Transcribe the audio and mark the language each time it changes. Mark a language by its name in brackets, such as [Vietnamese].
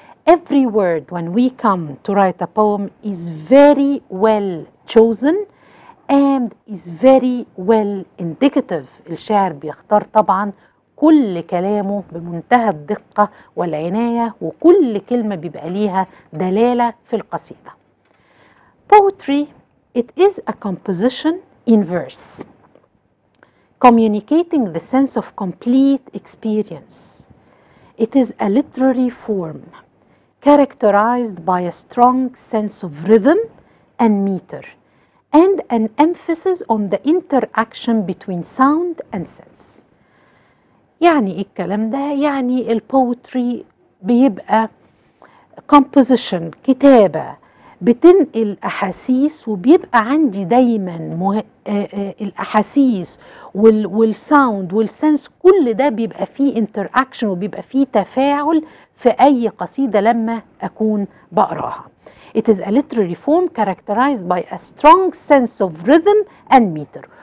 [English] Every word when we come to write a poem is very well chosen and is very well indicative. [Arabic] الشاعر بيختار طبعا كل كلامه بمنتهى الدقة والعناية، وكل كلمة بيبقى ليها دلالة في القصيدة. [English] Poetry, it is a composition in verse, communicating the sense of complete experience. It is a literary form characterized by a strong sense of rhythm and meter, and an emphasis on the interaction between sound and sense. [Arabic] يعني إيه الكلام ده؟ يعني البوتري بيبقى composition، كتابة بتنقل أحاسيس، وبيبقى عندي دايما الأحاسيس والساوند والسنس، كل ده بيبقى فيه interaction وبيبقى فيه تفاعل في أي قصيدة لما أكون بقراها. [English] It is a literary form characterized by a strong sense of rhythm and meter.